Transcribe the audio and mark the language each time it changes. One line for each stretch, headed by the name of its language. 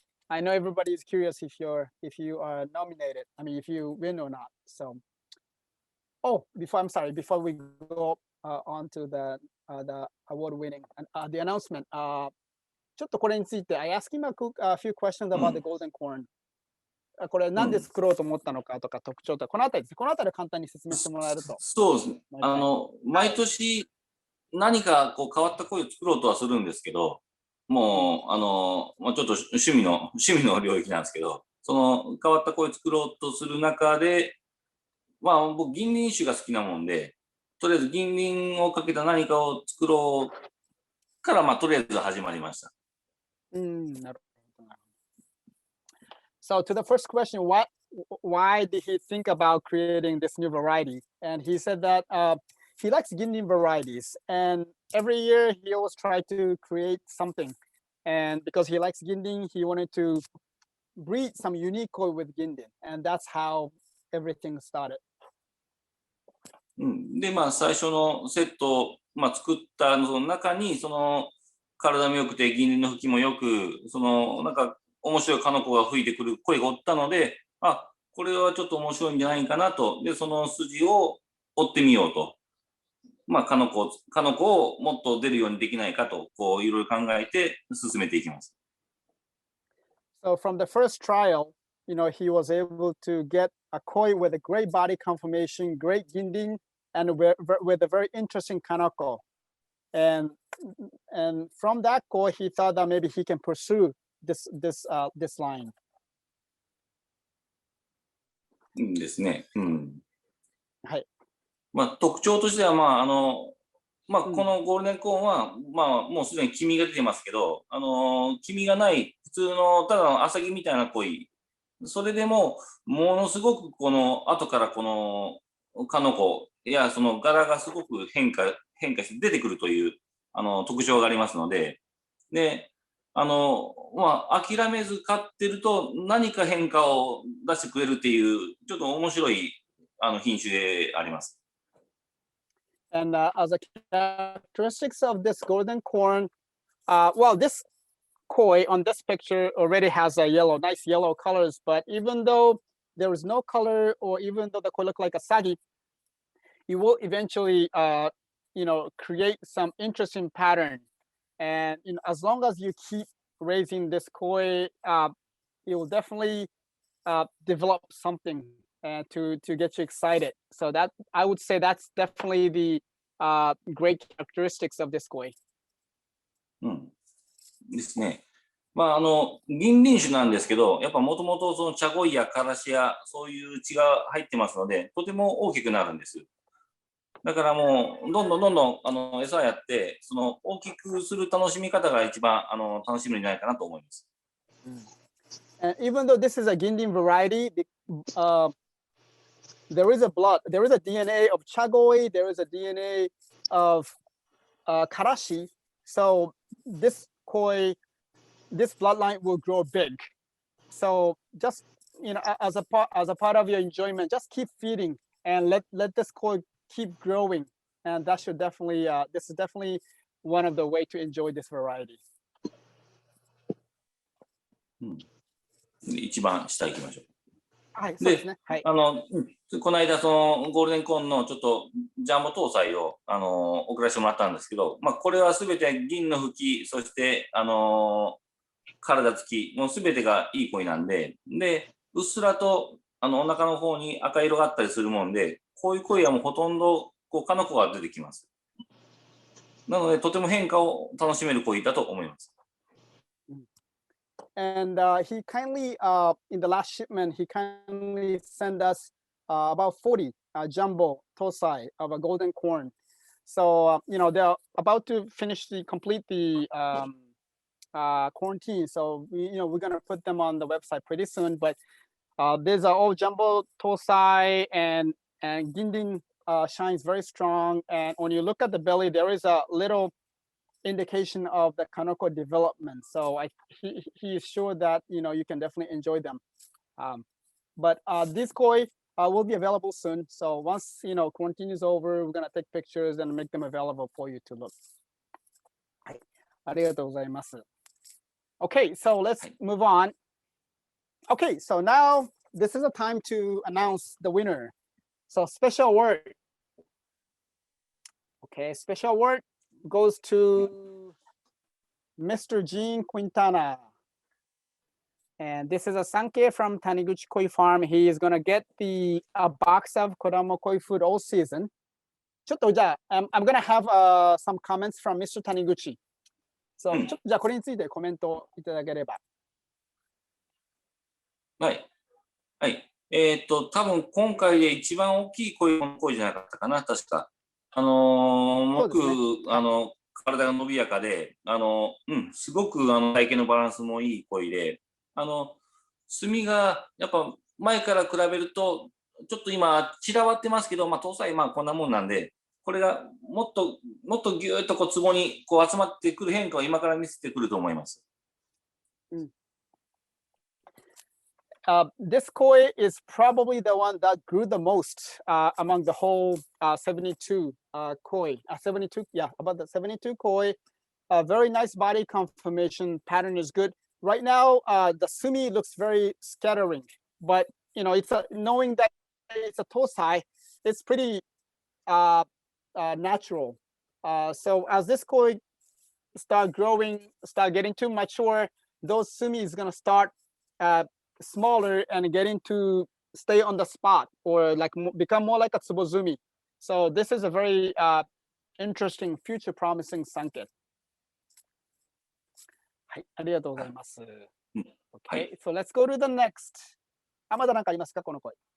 English: I know everybody is curious if you are nominated. I mean, if you win or not. So, before we go on to the award winning the announcement.
Japanese: ちょっとこれについて
English: I asked him a few questions about the golden corn.
Japanese: これなんで作ろうと思ったのかとか特徴とかこのあたりですね。このあたり簡単に説明してもらえると。そうですね。毎年何かこう変わった声を作ろうとはするんですけど、もうちょっと趣味の領域なんですけど、その変わった声を作ろうとする中で、僕銀鱗酒が好きなもんで、とりあえず銀鱗をかけた何かを作ろうからとりあえず始まりました。なるほど。
English: So to the first question, why did he think about creating this new variety? And he said that he likes Gindin varieties, and every year he always tried to create something. And because he likes Gindin, he wanted to breed some unique koi with Gindin, and that's how everything started.
Japanese: で、最初のセットを、作ったの中に、その体も良くて銀鱗の吹きもよく、なんか面白いカノコが吹いてくる声がおったので、これはちょっと面白いんじゃないかなと。で、その筋を追ってみようと。カノコをもっと出るようにできないかと、こういろいろ考えて進めていきます。
English: So from the first trial, he was able to get a koi with a great body conformation, great ginding, and with a very interesting kanoko. and from that koi, he thought that maybe he can pursue this line.
Japanese: ですね。うん。はい。まあ、特徴としては、こうん。のゴールデンコーンは、もうすでに黄身が出てますけど、黄身がない普通のただのアサギみたいな鯉、それでもものすごくこの後からこのカノコやその柄がすごく変化して出てくるという特徴がありますので、で、諦めず飼ってると何か変化を出してくれるっていう、ちょっと面白い品種であります。
English: And as a characteristics of this golden corn, well, this koi on this picture already has a nice yellow colors, but even though there is no color, or even though the koi look like a sagi, it will eventually, create some interesting pattern. And as long as you keep raising this koi, it will definitely develop something to get you excited. So that I would say that's definitely the great characteristics of this koi.
Japanese: ですね。銀鱗種なんですけど、やっぱもともとその茶鯉やからしやそういう血が入ってますので、とても大きくなるんです。だからもうどんどん餌やってその大きくする楽しみ方が一番楽しみになるかなと思います。
English: And even though this is a Gindin variety, there is a DNA of chagoi, there is a DNA of karashi. So this koi, this bloodline will grow big. So just as a part of your enjoyment, just keep feeding and let this koi keep growing. And that should definitely this is definitely one of the way to enjoy this variety.
Japanese: 一番下行きましょう。はい、そうですね。はい。この間そのゴールデンコーンのちょっとジャンボ搭載を送らせてもらったんですけど、これはすべて銀の吹き、そして体つき、もうすべてがいい鯉なんで、うっすらとお腹の方に赤色があったりするもんで、こういう鯉はもうほとんどカノコが出てきます。なのでとても変化を楽しめる鯉だと思います。
English: And he kindly, in the last shipment, he kindly sent us about 40 jumbo tosai of a golden corn. So, they're about to complete the quarantine. So, we're going to put them on the website pretty soon. But these are all jumbo tosai, and Gindin shines very strong. And when you look at the belly, there is a little indication of the kanoko development. So he is sure that you can definitely enjoy them. But this koi will be available soon. So once quarantine is over, we're gonna take pictures and make them available for you to look.
Japanese: はい、ありがとうございます。
English: Okay, so let's move on. Okay, so now this is a time to announce the winner. So special award. Okay, special award goes to Mr. Gene Quintana. And this is a Sanke from Taniguchi Koi Farm. He is going to get a box of Kodama Koi food all season.
Japanese: ちょっとじゃあ、
English: I'm going to have some comments from Mr. Taniguchi.
Japanese: So ちょっとじゃあこれについてコメントいただければ。はい。はい。多分今回で一番大きい鯉じゃなかったかな、確か。僕、体が伸びやかで、すごく体型のバランスもいい鯉で、墨がやっぱ前から比べると、ちょっと今散らばってますけど、搭載こんなもんなんで、これがもっとぎゅーっとツボに集まってくる変化を今から見せてくると思います。
English: This koi is probably the one that grew the most among the whole 72 koi. 72, yeah, about the 72 koi. Very nice body conformation, pattern is good. Right now, the sumi looks very scattering, but it's knowing that it's a tosai, it's pretty natural. So as this koi start growing, start getting too mature, those sumi is gonna start smaller and getting to stay on the spot or like become more like a tsubozumi. So this is a very interesting, future promising sanke.
Japanese: はい、ありがとうございます。は
English: Okay,
Japanese: い。
English: so let's go to the next.
Japanese: あ、まだ何かありますかこの声。